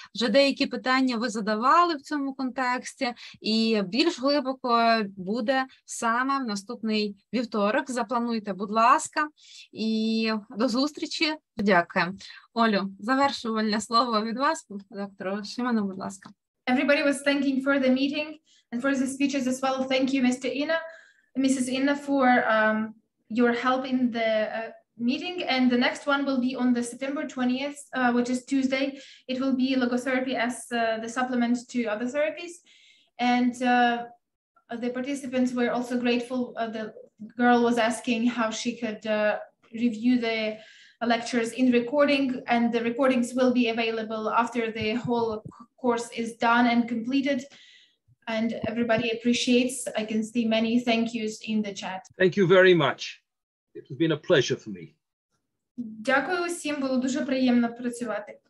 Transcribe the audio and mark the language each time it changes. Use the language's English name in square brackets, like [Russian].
[Ukrainian] Вже деякі питання ви задавали в цьому контексті, і більш глибоко буде саме в наступний вівторок. Заплануйте, будь ласка, і до зустрічі. Дякую. Олю, завершувальне слово від вас, доктору Шиману, будь ласка. [English] Everybody was thanking for the meeting and for the speeches as well. Thank you, Mrs. Inna, for your help in the meeting. And the next one will be on the September 20th, which is Tuesday. It will be logotherapy as the supplement to other therapies. And the participants were also grateful. The girl was asking how she could review the lectures in recording, and the recordings will be available after the whole course is done and completed. And everybody appreciates. I can see many thank yous in the chat. Thank you very much. It has been a pleasure for me. [Ukrainian] Дякую усім, було дуже приємно працювати.